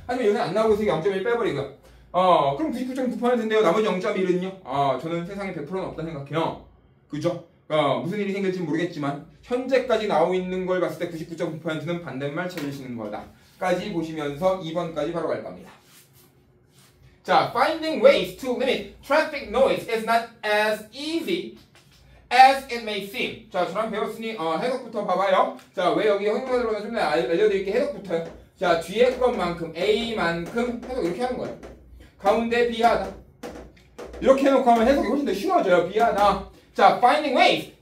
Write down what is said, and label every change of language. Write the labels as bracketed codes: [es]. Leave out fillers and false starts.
[ko] 하지만 요새 안 나오고 있으니까 0.1 빼버리고요. 그럼 99.9%인데요. 나머지 0.1은요? 저는 세상에 100%는 없다 생각해요. 그죠? 무슨 일이 생길지 모르겠지만 현재까지 나오고 있는 걸 봤을 때 99.9%는 반대말 찾으시는 거다. 까지 보시면서 2번까지 바로 갈 겁니다. [en] 자, finding ways to limit traffic noise is not as easy as it may seem. [ko] 자, 저랑 배웠으니 해석부터 봐봐요. 자, 왜 여기 형용사 들어오나 좀 알려드릴게. 해석부터요. 자, 뒤에 것만큼 A만큼 해석 이렇게 하는 거예요. 가운데 B하다. 이렇게 해놓고 하면 해석이 훨씬 더 쉬워져요. B하다. 자, [en] finding ways.